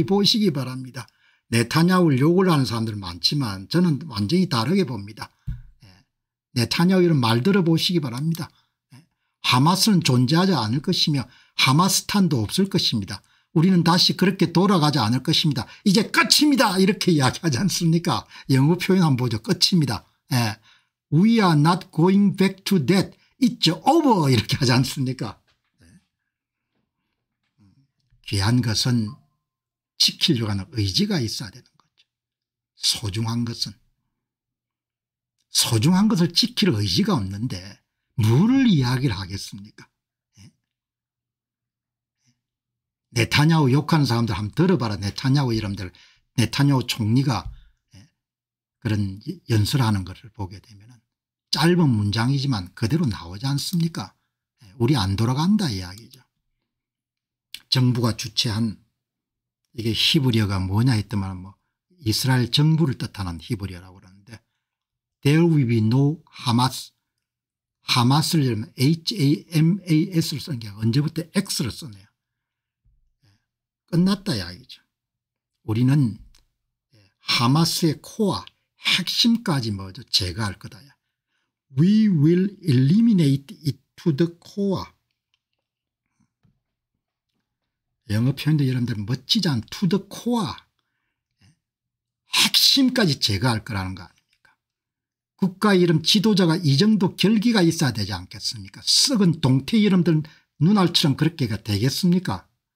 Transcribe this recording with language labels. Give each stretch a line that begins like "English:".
Korean: 보시기 바랍니다. 네타냐후를 욕을 하는 사람들 많지만 저는 완전히 다르게 봅니다. 네타냐후 이런 말 들어보시기 바랍니다. 하마스는 존재하지 않을 것이며 하마스탄도 없을 것입니다. 우리는 다시 그렇게 돌아가지 않을 것입니다. 이제 끝입니다. 이렇게 이야기하지 않습니까? 영어 표현 한번 보죠. 끝입니다.
English: We are not going back to that. It's over.
Korean: 이렇게 하지 않습니까? 귀한 것은 지키려고 하는 의지가 있어야 되는 거죠. 소중한 것을 지킬 의지가 없는데 뭐를 이야기를 하겠습니까? 네타냐후 욕하는 사람들 한번 들어봐라. 네타냐후 이름들 네타냐후 총리가 그런 연설하는 것을 보게 되면 짧은 문장이지만 그대로 나오지 않습니까? 우리 안 돌아간다 이야기죠. 정부가 주최한 이게 히브리어가 뭐냐 했더만 뭐 이스라엘 정부를 뜻하는 히브리어라고 그러는데
English: There will be no Hamas.
Korean: 하마스를 HAMAS를 쓴 게 언제부터 X를 썼네요. 끝났다 이야기죠. 우리는 하마스의 코어 핵심까지 뭐죠? 제거할 거다.
English: We will eliminate it to the core.
Korean: 영어 표현도 여러분들 멋지지 않은
English: to the core.
Korean: 핵심까지 제거할 거라는 거 아닙니까? 국가 이름 지도자가 이 정도 결기가 있어야 되지 않겠습니까? 썩은 동태 여러분들 눈알처럼 그렇게가 되겠습니까?